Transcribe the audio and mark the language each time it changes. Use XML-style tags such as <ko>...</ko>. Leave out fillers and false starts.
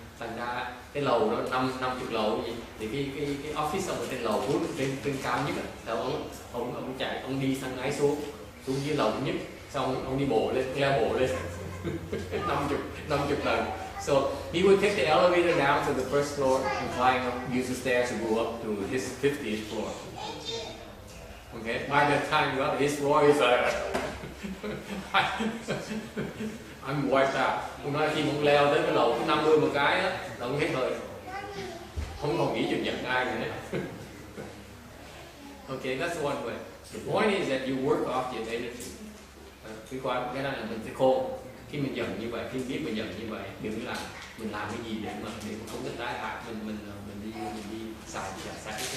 <vi>Thành ra cái lầu đó 50 lầu gì thì cái office ông ở trên lầu cuối trên cao nhất là ông chạy, ông đi thang máy xuống dưới lầu nhất, xong ông đi bộ lên, leo bộ lên 50 lần.</vi> <en>So he would take the elevator down to the first floor and climb up, use the stairs to go up to his 50th floor. Okay, by the time you got his floor is like I'm wiped out.</en> <vi>Ông nói khi ông leo tới cái lầu thứ 50 một cái á, là ông hết hơi, không còn nghĩ chuyện giận ai nữa.</vi> <en>Okay, that's one way. The point is that you work off your energy.</en> <vi>Cái đó là mình phải khôn. Khi mình giận như vậy, khi biết mình giận như vậy, đừng làm mình làm cái gì để mà không có tái hại mình đi xài cái.</vi>